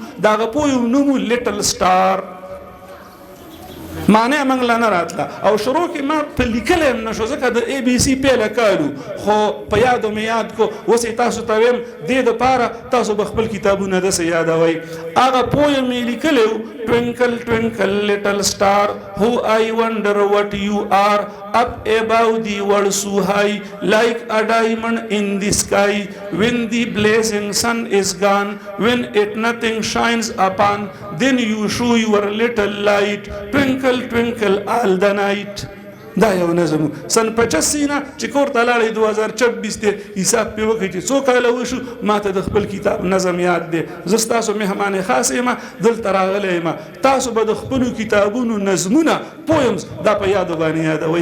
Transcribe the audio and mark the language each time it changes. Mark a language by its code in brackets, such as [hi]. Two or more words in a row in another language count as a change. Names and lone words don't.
[ps] دغه پویم نوم و لیټل سټار. معنی موږ له نه راتله او شروع کې ما په لیکلی هم نه شو، ځکه د ABC پیله کالو، خو په یادو مې یاد کو. اوس یې تاسو ته ویم دې دپاره تاسو به خپل کتابونه داسې یادوئ. هغه پویم یې لیکلی و [en] Twinkle, twinkle, little star, who I wonder what you are, up above the world so high, like a diamond in the sky. When the blazing sun is gone, when it nothing shines upon, then you show your little light, twinkle, twinkle all the night. [ps] دا یو نظم سن 85 نه چې کور ته لاړې 2026 دی، حساب پې وکړئ چې څو کاله وشو. ما ته د خپل کتاب نظم یاد دی. زه ستاسو مهمان خاص یم، دلته راغلی یم. تاسو به د خپلو کتابونو نظمونه پویمز دا په یادو باندې یادوئ.